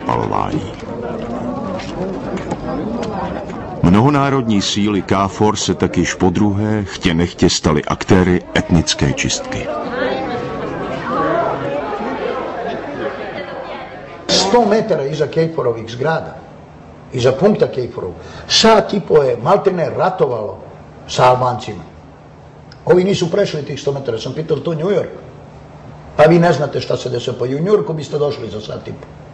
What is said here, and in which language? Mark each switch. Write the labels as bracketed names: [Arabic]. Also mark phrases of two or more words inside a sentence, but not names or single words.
[Czech] spalování. Mnohonárodní síly KFOR se tak již podruhé chtě nechtě staly aktéry etnické čistky. [Serbian] 100 metara iza KFOR-ovih zgrada, iza punkta KFOR-ov, sat i po je maltene ratovalo sa Albancima. Ovi nisu prešli tih 100 metara, sam pitao to New York. Pa vi ne znate šta se desilo, pa i u New Yorku biste došli za sat i po.